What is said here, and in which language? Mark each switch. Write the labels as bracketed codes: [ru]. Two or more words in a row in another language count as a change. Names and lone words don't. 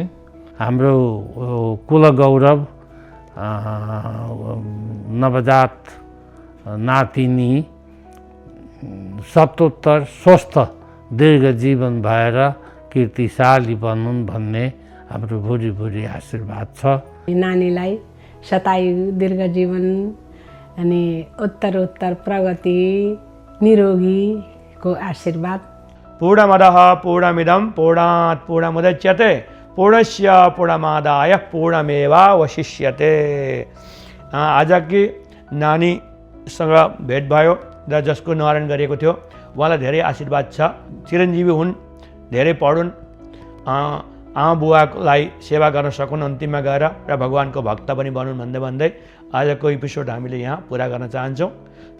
[ne] हाम्रो कुल गौरव नवजात नातिनी सतोत्तर स्वस्थ दीर्घ जीवन भएर कीर्तिशाली बनुन् भन्ने हाम्रो भुरी आशीर्वाद छ। नानीलाई शतायु दीर्घ जीवन अनि उत्तर प्रगति निरोगीको आशीर्वाद। [sa] पूर्णमदः पूर्णमिदं पूर्णात् पूर्णमुदच्यते पूर्णस्य पूर्णमादाय पूर्णमेवावशिष्यते। [ne] आजकी नानीसँग भेट भयो र जसको निवारण गरिएको थियो उहाँलाई धेरै आशीर्वाद छ, चिरञ्जीवी हुन्, धेरै पढुन्, आमा बुवालाई सेवा गर्न सकुन् अन्तिममा गएर र भगवान्को भक्त पनि बनुन् भन्दै भन्दै आजको एपिसोड हामीले यहाँ पुरा गर्न चाहन्छौँ।